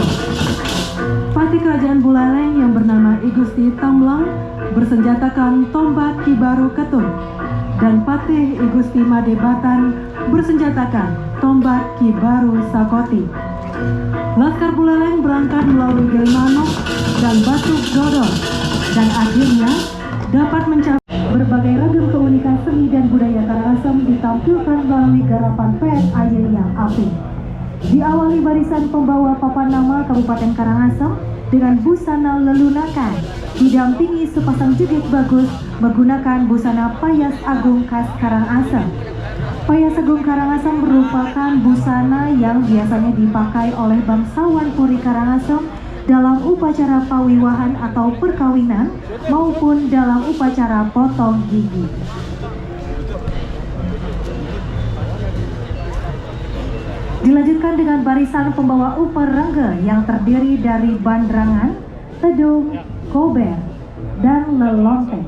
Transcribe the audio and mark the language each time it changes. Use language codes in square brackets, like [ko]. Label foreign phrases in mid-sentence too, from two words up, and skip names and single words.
[id] Patih Kerajaan Buleleng yang bernama I Gusti Tamlang bersenjatakan tombak Ki Baru Ketut dan Patih I Gusti Madebatan bersenjatakan tombak Ki Baru Sakoti. Laskar Buleleng berangkat melalui Gilimanuk dan Batu Dodol dan akhirnya dapat mencapai berbagai ragam keunikan seni dan budaya Karangasem ditampilkan melalui garapan PSAY yang apik. Diawali barisan pembawa papan nama Kabupaten Karangasem dengan busana lelunakan, didampingi sepasang jegit bagus menggunakan busana Payas Agung khas Karangasem. Payas Agung Karangasem merupakan busana yang biasanya dipakai oleh bangsawan Puri Karangasem dalam upacara pawiwahan atau perkawinan maupun dalam upacara potong gigi. Dilanjutkan dengan barisan pembawa upar rengge yang terdiri dari bandrangan, tedung, kober, dan lelontek.